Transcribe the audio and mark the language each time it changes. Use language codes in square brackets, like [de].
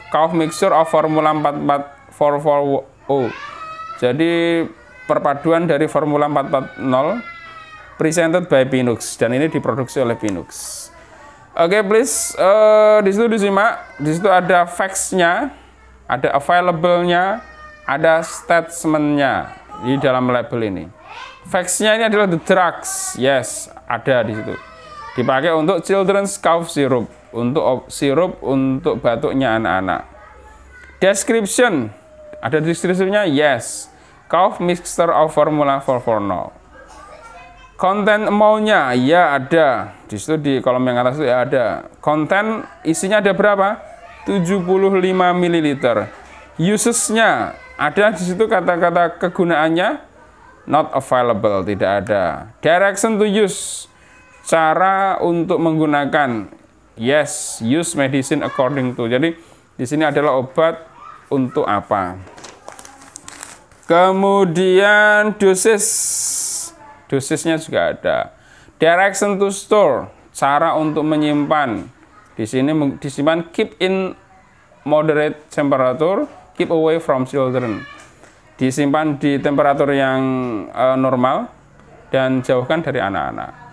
[en] Cough mixture of formula 44440. [id] Jadi perpaduan dari formula 440 [en] presented by Pinux, [id] dan ini diproduksi oleh Pinux. Oke, please, di situ disimak. Di situ ada facts-nya, ada available-nya, ada statement-nya di dalam label ini. Facts-nya ini adalah the drugs. Yes, ada di situ. Dipakai untuk [en] children's cough syrup, [id] untuk sirup untuk batuknya anak-anak. Description, ada deskripsinya? Yes. [en] Cough mixture of formula 440. [id] Content amount-nya, ya ada. Di situ di kolom yang atas itu ya ada. Content isinya ada berapa? 75 ml. Uses-nya ada di situ, kata-kata kegunaannya [en] not available, [id] tidak ada. [en] Direction to use, [id] cara untuk menggunakan. [en] Yes, use medicine according to. [id] Jadi di sini adalah obat untuk apa. Kemudian dosisnya juga ada. [en] Direction to store, [id] cara untuk menyimpan. Di sini disimpan [en] keep in moderate temperature, keep away from children. [id] Disimpan di temperatur yang normal dan jauhkan dari anak-anak.